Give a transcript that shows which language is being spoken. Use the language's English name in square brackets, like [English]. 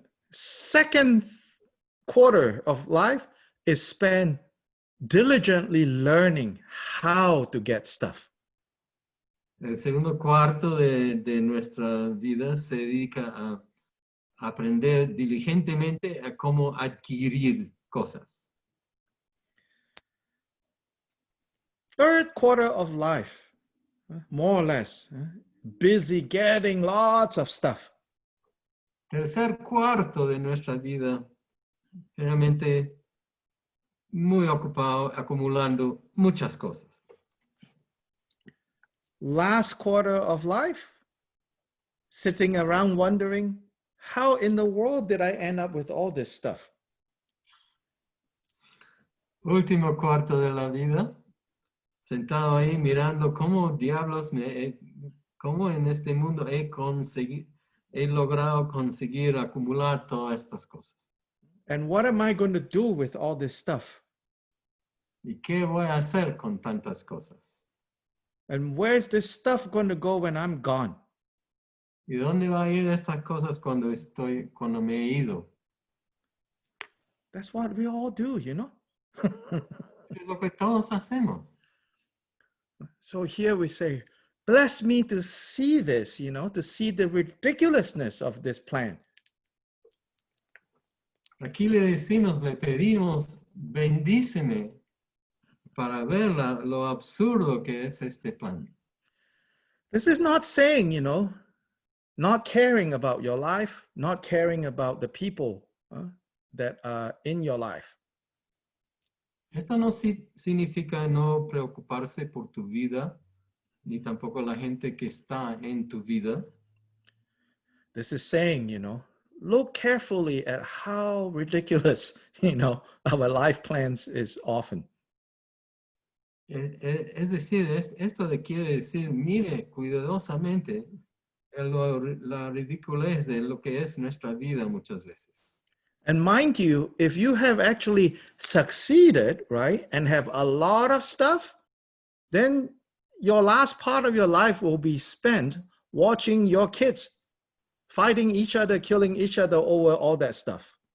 [English] Second quarter of life is spent diligently learning how to get stuff. [Spanish] El segundo cuarto de nuestra vida se dedica a aprender diligentemente a cómo adquirir cosas. [English] Third quarter of life, more or less, busy getting lots of stuff. [Spanish] Tercer cuarto de nuestra vida, realmente muy ocupado acumulando muchas cosas. [English] Last quarter of life, sitting around wondering, how in the world did I end up with all this stuff? [Spanish] Último cuarto de la vida, sentado ahí mirando cómo diablos cómo en este mundo he logrado conseguir acumular todas estas cosas. [English] And what am I going to do with all this stuff? [Spanish] ¿Y qué voy a hacer con tantas cosas? [English] And where's this stuff going to go when I'm gone? [Spanish] ¿Y dónde va a ir estas cosas cuando me he ido? [English] That's what we all do, you know? [Spanish] Es lo que todos hacemos. [English] So here we say, bless me to see this, you know, to see the ridiculousness of this plan. [Spanish] Aquí le pedimos, bendíceme para ver lo absurdo que es este plan. [English] This is not saying, you know, not caring about your life, not caring about the people that are in your life. [Spanish] Esto no significa no preocuparse por tu vida, ni tampoco la gente que está en tu vida. [English] This is saying, you know, look carefully at how ridiculous, you know, our life plans is often. [Spanish] Es decir, esto quiere decir, mire cuidadosamente la ridiculez de lo que es nuestra vida muchas veces. [English] And mind you, if you have actually succeeded, right, and have a lot of stuff, then your last part of your life will be spent watching your kids fighting each other, killing each other over all that stuff.